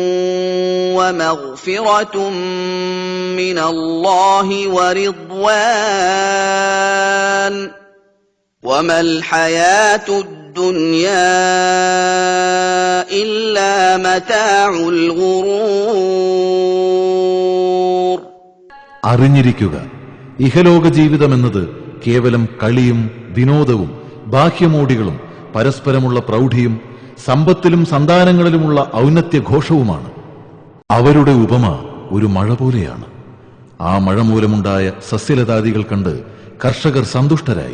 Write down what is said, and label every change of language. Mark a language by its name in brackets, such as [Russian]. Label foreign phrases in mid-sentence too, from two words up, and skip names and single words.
[Arabic] ومغفرة من الله ورضوان وما الحياة الدنيا إلا متاع الغرور. [Malayalam] അറിഞ്ഞിരിക്കുക, ഇഹലോക ജീവിതമെന്നത് കേവലം കളിയും വിനോദവും ബാഹ്യമോടികളും പരസ്പരമുള്ള പ്രൗഢിയും സമ്പത്തിലും സന്താനങ്ങളിലുമുള്ള ഔന്നത്യഘോഷവുമാണ്. അവരുടെ ഉപമ ഒരു മഴ പോലെയാണ്. ആ മഴ മൂലമുണ്ടായ സസ്യലതാദികൾ കണ്ട് കർഷകർ സന്തുഷ്ടരായി.